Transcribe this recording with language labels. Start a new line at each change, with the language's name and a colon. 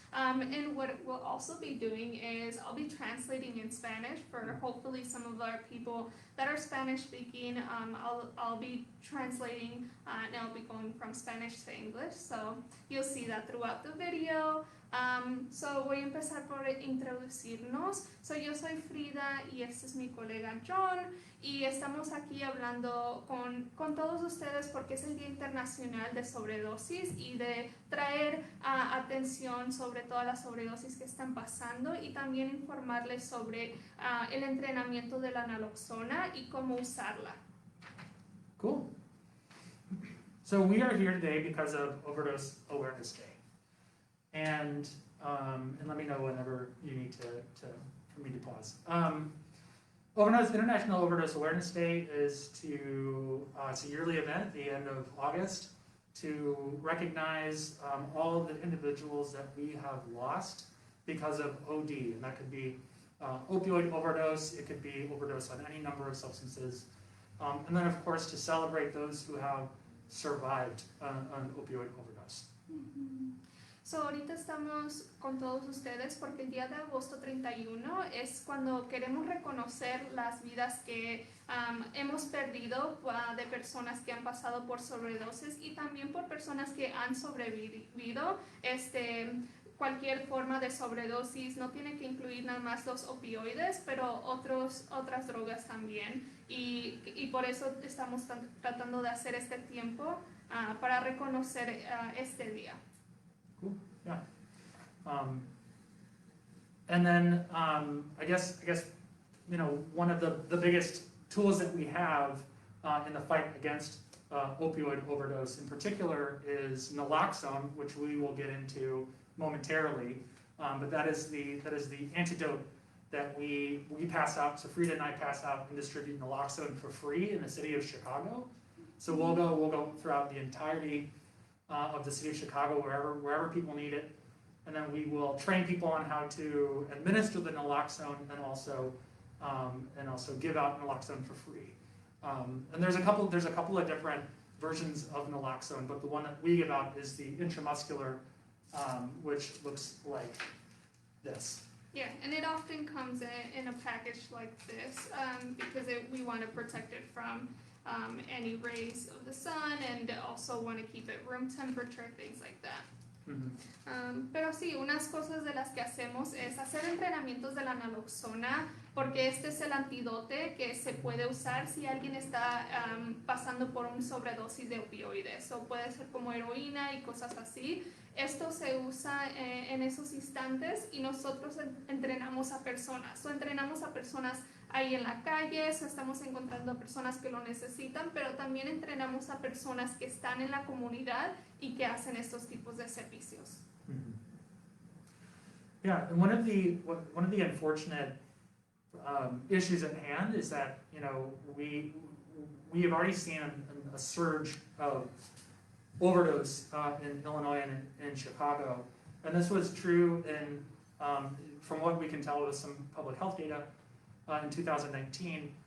English: And what we'll also be doing is I'll be translating in Spanish for hopefully some of our people that are Spanish speaking. I'll be translating and I'll be going from Spanish to English, so you'll see that throughout the video.
Spanish: So voy a empezar por introducirnos. So yo soy Frida y este es mi colega John y estamos aquí hablando con todos ustedes porque es el Día Internacional de Sobredosis y de traer atención sobre todas las sobredosis que están pasando y también informarles sobre el entrenamiento de la naloxona y cómo usarla.
English: Cool. So we are here today because of Overdose Awareness Day. And let me know whenever you need for me to pause. International Overdose Awareness Day is it's a yearly event at the end of August to recognize all the individuals that we have lost because of OD, and that could be opioid overdose, it could be overdose on any number of substances, and then of course to celebrate those who have survived an opioid overdose. Mm-hmm.
Spanish: So, ahorita estamos con todos ustedes porque el día de agosto 31 es cuando queremos reconocer las vidas que hemos perdido de personas que han pasado por sobredosis y también por personas que han sobrevivido cualquier forma de sobredosis. No tiene que incluir nada más los opioides, pero otras drogas también. Y por eso estamos tratando de hacer este tiempo para reconocer este día.
English: Cool. Yeah. And then I guess one of the biggest tools that we have in the fight against opioid overdose in particular is naloxone, which we will get into momentarily. But that is the antidote that we pass out. So Frida and I pass out and distribute naloxone for free in the city of Chicago. So we'll go throughout the entirety of the city of Chicago, wherever people need it, and then we will train people on how to administer the naloxone and also give out naloxone for free. And there's a couple of different versions of naloxone, but the one that we give out is the intramuscular, which looks like this. Yeah, and it often comes in a package like this because we want to protect it from any rays of the sun and also want to keep it room temperature, things like that. Mm-hmm.
Spanish: Pero sí, unas cosas de las que hacemos es hacer entrenamientos de la naloxona porque este es el antídote que se puede usar si alguien está pasando por un sobredosis de opioides o puede ser como heroína y cosas así. Esto se usa en esos instantes y nosotros entrenamos a personas. Entrenamos a personas ahí en la calle, estamos encontrando a personas que lo necesitan, pero también entrenamos a personas que están en la comunidad y que hacen estos tipos de servicios. Mm-hmm.
English: Yeah, and one of the unfortunate issues at hand is that we have already seen a surge of overdose in Illinois and in Chicago, and this was true from what we can tell with some public health data in 2019.